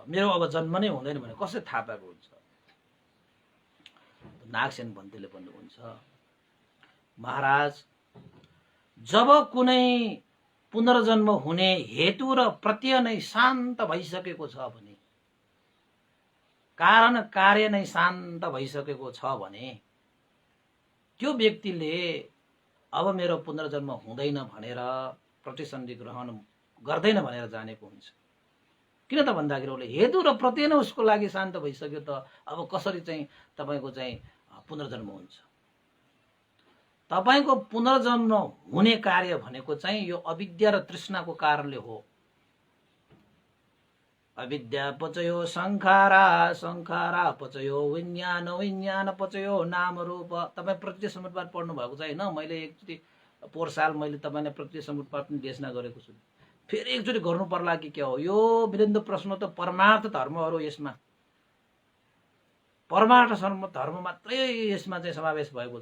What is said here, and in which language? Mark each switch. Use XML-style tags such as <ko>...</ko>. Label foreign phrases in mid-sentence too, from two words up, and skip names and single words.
<ne>मेरो अब जन्म नै हुँदैन भने कसरी थाहा पाएको हुन्छ? नागसेन भन्तेले भन्नुहुन्छ, महाराज, जब कुनै पुनर्जन्म हुने हेतु र प्रत्यय नै शान्त भइसकेको छ भने, कारण कार्य नै शान्त भइसकेको छ भने, त्यो व्यक्तिले अब मेरो पुनर्जन्म हुँदैन भनेर प्रतिसन्धि ग्रहण गर्दैन भनेर जानेको हुन्छ। किन त भन्दाखेरि उसले हेतु र प्रत्यय नै उसको लागि शान्त भइसक्यो त अब कसरी चाहिँ तपाईको चाहिँ पुनर्जन्म हुन्छ? तपाईको पुनर्जन्म हुने कार्य भनेको चाहिँ यो अविद्या र तृष्णाको कारणले हो।</ne> <pi>अविद्या पचयो संखारा, संखारा पचयो विज्ञान, विज्ञान पचयो नाम रूप।</pi> <ne>तपाईँ प्रत्यक्ष समुत्पाद पढ्नु भएको छ हैन? मैले एकचोटि पोहोर साल मैले तपाईलाई प्रत्यक्ष समुत्पाद पनि देशना गरेको छु। फेरि एकचोटि गर्नु पर्ला कि के हो? यो वीरेन्द्र प्रश्न त परमार्थ धर्महरू यसमा, परमार्थ धर्म मात्रै यसमा चाहिँ समावेश भएको छ।</ne>